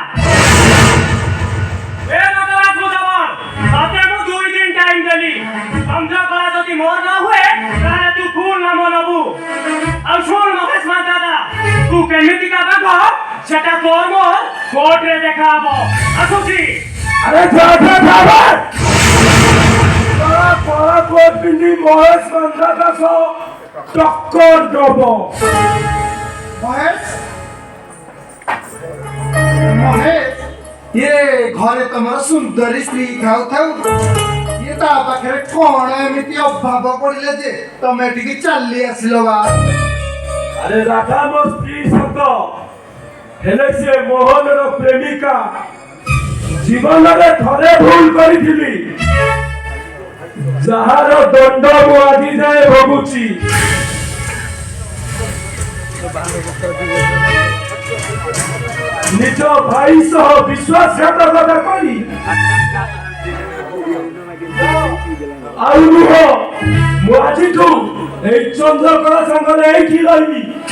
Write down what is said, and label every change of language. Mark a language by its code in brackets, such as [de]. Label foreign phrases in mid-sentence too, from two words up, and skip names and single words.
[or] ଏ ନଟରାଜ ମୁଦବର ତତେ ମୁଁ 2 ଦିନ ଟାଇମ୍ ଦେଲି ଚନ୍ଦ୍ରକଳା ଯଦି ମୋର ନ ହୁଏ ତାହେଲେ ତୁ ଫୁଲ୍ ନାମ ନବୁ ଆଉ ଶୁଣ ମହେଶ ଦାଦା ତୁ କେମିତିକା ବାଘ ସେଟା ତୋର ମୋର କୋର୍ଟରେ ଦେଖା ହବ ଆସୁଛି ଆରେ କଳା କୋଟ ପିନ୍ଧି ମହେଶ ଦାଦା ସହ ଟକ୍କର ଦେବ ମହେଶ ମହେଶ ଇଏ ଘରେ ତମର ସୁନ୍ଦରୀ ସ୍ତ୍ରୀ ଥାଉ ଥାଉ ଇଏ ତା ପାଖରେ କଣ ଏମିତି ଅଭାବ ପଡିଲା ଯେ ତମେ ଟିକେ ଚାଲି ଆସିଲ ବା ଆରେ ରାଧା ମୋର ସ୍ତ୍ରୀ ସତ ହେଲେ ସେ ମୋହନର ପ୍ରେମିକା জীবନରେ ଥରେ ଭୁଲ କରିଛିଲି যাହାର দণ্ড ମୁଁ ଆଜି ଯାଏ ଭୋଗୁଛି ନିଜ ଭାଇ ସହ ବିଶ୍ୱାସଘାତକତା କରି ଆଉ ନୁହଁ ମୁଁ ଆଜିଠୁ ଏଇ ଚନ୍ଦ୍ରକଳା ସାଙ୍ଗରେ ଏଇଠି ରହିବି